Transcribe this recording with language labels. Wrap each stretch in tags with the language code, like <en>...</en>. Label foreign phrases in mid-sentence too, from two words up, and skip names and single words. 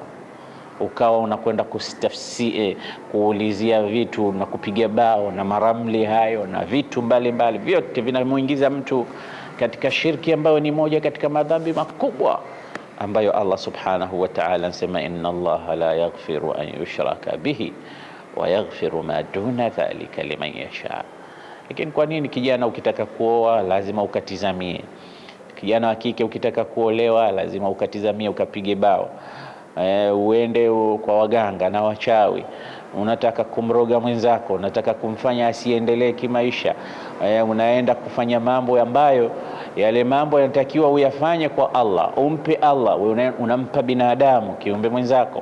<sw>Ukawa unakwenda kustafsie, kuulizia vitu na kupiga bao na maramli hayo na vitu mbalimbali, vyote vinamuingiza mtu katika shirki ambayo ni moja katika madhambi makubwa, ambayo</sw> <ar>الله سبحانه وتعالى</ar> <sw>anasema</sw> <ar>إن الله لا يغفر أن يشرك به ويغفر ما دون ذلك لمن يشاء.</ar> <sw>Lakini kwa nini kijana ukitaka kuoa lazima ukatizamie? Kijana wa kike ukitaka kuolewa lazima ukatizamie, ukapige bao, uende kwa waganga na wachawi, unataka kumroga mwenzako, unataka kumfanya asiendelee kimaisha, unaenda kufanya mambo ambayo yale mambo yanatakiwa uyafanye kwa Allah, umpe Allah, unampa binadamu, kiumbe mwenzako.</sw>